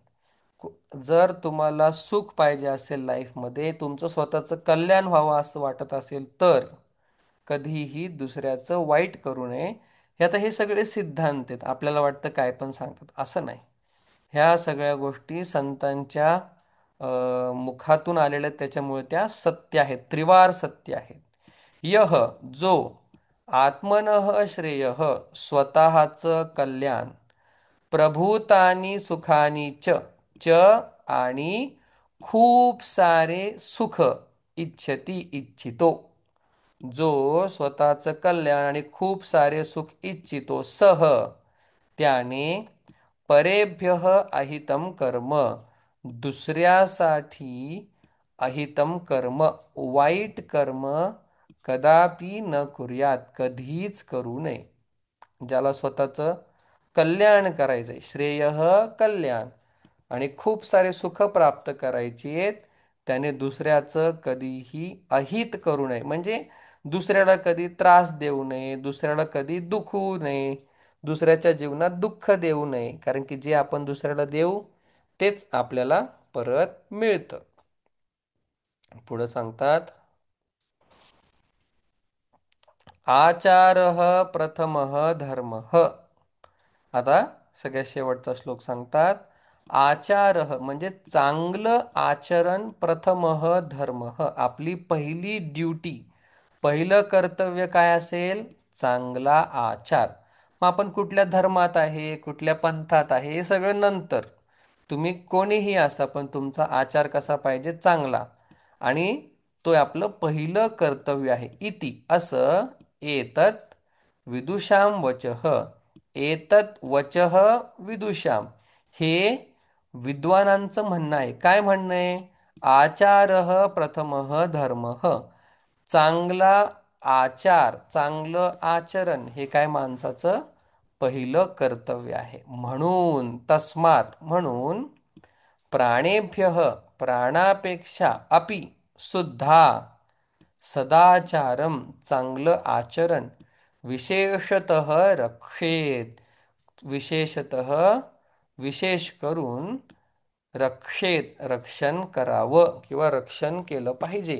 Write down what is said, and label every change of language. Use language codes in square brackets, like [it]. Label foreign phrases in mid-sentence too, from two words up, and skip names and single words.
[mr] जर तुम्हाला सुख पाहिजे असेल लाईफमध्ये, तुमचं स्वतःचं कल्याण व्हावं असं वाटत असेल, तर कधीही दुसऱ्याचं वाईट करू नये. हे आता हे सगळे सिद्धांत आहेत, आपल्याला वाटतं काय पण सांगतात, असं नाही. ह्या सगळ्या गोष्टी संतांच्या मुखातून आलेल्या आहेत, त्याच्यामुळे त्या सत्य आहेत, त्रिवार सत्य आहेत. [hi] यह जो [sa] आत्मनः श्रेय, [mr] स्वतःचं कल्याण, [sa] प्रभूतानी सुखानी च, [mr] च आणि खूप सारे सुख, इच्छती इच्छितो, जो स्वतःचं कल्याण आणि खूप सारे सुख इच्छितो, सह त्याने [sa] परेभ्य अहितम कर्म, दुसऱ्यासाठी अहितम कर्म, [mr] वाईट कर्म [sa] कदापि न कुर्यात, [mr] कधीच करू नये. ज्याला स्वतःचं कल्याण करायचंय, श्रेय कल्याण, आणि खूप सारे सुख प्राप्त करायची आहेत, त्याने दुसऱ्याचं कधीही अहित करू नये. म्हणजे दुसऱ्याला कधी त्रास देऊ नये, दुसऱ्याला कधी दुखवू नये, दुसऱ्याच्या जीवनात दुःख देऊ नये. कारण की जे आपण दुसऱ्याला देऊ तेच आपल्याला परत मिळतं. पुढे सांगतात, [sa] आचारः प्रथमः धर्मः. [mr] आता सगळ्यात शेवटचा श्लोक सांगतात, आचारः म्हणजे चांगलं आचरण, [sa] प्रथमः धर्मः [mr] आपली पहिली ड्युटी, पहिलं कर्तव्य काय असेल, चांगला आचार. मग आपण कुठल्या धर्मात आहे, कुठल्या पंथात आहे, हे सगळं नंतर. तुम्ही कोणीही असा, पण तुमचा आचार कसा पाहिजे, चांगला. आणि तो आपलं पहिलं कर्तव्य आहे. इति असं, [sa] एतत् विदुषाम वचः, एतत् वचः विदुषाम, [mr] हे विद्वानांचं म्हणणं आहे. काय म्हणणं आहे, [sa] आचारः प्रथमः धर्मः, [mr] चांगला आचार, चांगलं आचरण हे काय माणसाचं पहिलं कर्तव्य आहे. म्हणून तस्मात म्हणून प्राणेभ्य प्राणापेक्षा अपि सुद्धा सदाचारम चांगलं आचरण [sa] विशेषतः रक्षेत [mr] विशेषतः विशेष करून रक्षेत रक्षण करावं किंवा रक्षण केलं पाहिजे.